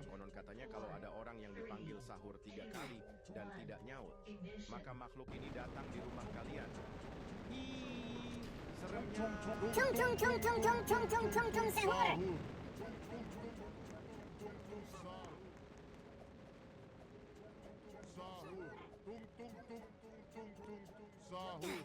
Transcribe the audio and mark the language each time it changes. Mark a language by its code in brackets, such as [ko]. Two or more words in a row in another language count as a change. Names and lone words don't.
[id] Konon katanya kalau ada orang yang dipanggil sahur 3 kali dan tidak nyaut, maka makhluk ini datang di rumah kalian. Hi, seremnya. Sahur. Sahur. Tung tung tung tung tung tung tung sahur.